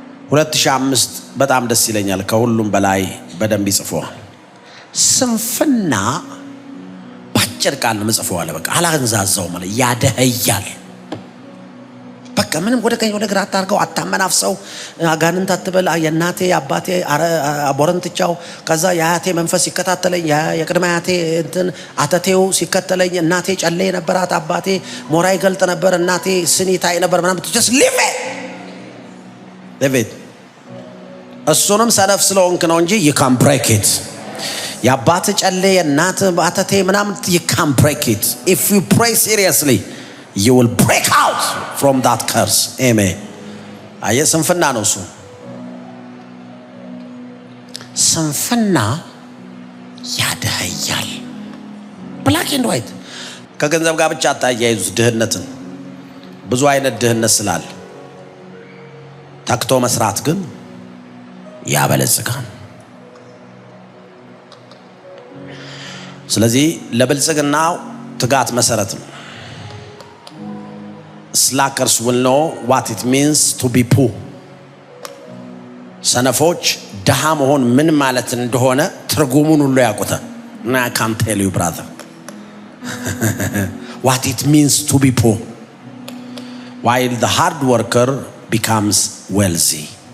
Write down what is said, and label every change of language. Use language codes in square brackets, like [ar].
[am] 2005 በጣም ደስ ይለኛል። ከሁሉም በላይ በደንብ ይጽፈዋል። ስንፍና ባጭር ቃል ነው ጽፈዋል። በቃ አላንዛዛው ማለት ያደህያል። በቃ ምንም ወደ ቀኝ ወደ ግራ አታርገው፣ አታመናፍሰው፣ አጋንንት አትበል። የእናቴ አባቴ ቦረንትቻው ከዛ የአያቴ መንፈስ ሲከታተለኝ፣ የቅድመ አያቴ እንትን አተቴው ሲከተለኝ፣ እናቴ ጨሌ ነበራት፣ አባቴ ሞራ ይገልጥ ነበር፣ እናቴ ስኒታይ ነበር ምናምን [en] just live it [am] እሱንም ሰነፍ ስለሆንክ ነው እንጂ [en] you can break it። [am] የአባት ጨሌ የእናት አተቴ ምናምን [en] you can break it if you pray seriously. You will break out from that curse. Amen. [am] አየ ስንፍና ነው እሱ። ስንፍና ያደህያል። ብላክ ኤንድ ዋይት ከገንዘብ ጋር ብቻ አታያይዙት። ድህነትን ብዙ አይነት ድህነት ስላለ ታክቶ መስራት ግን ያበለጽጋል። ስለዚህ ለብልጽግናው ትጋት መሰረት ነው። [en] Slackers will know what it means to be poor. [am] ሰነፎች ድሃ መሆን ምን ማለት እንደሆነ ትርጉሙን ሁሉ ያውቁታል። እና [en] I can tell you brother what it means to be poor, while the hard worker becomes wealthy.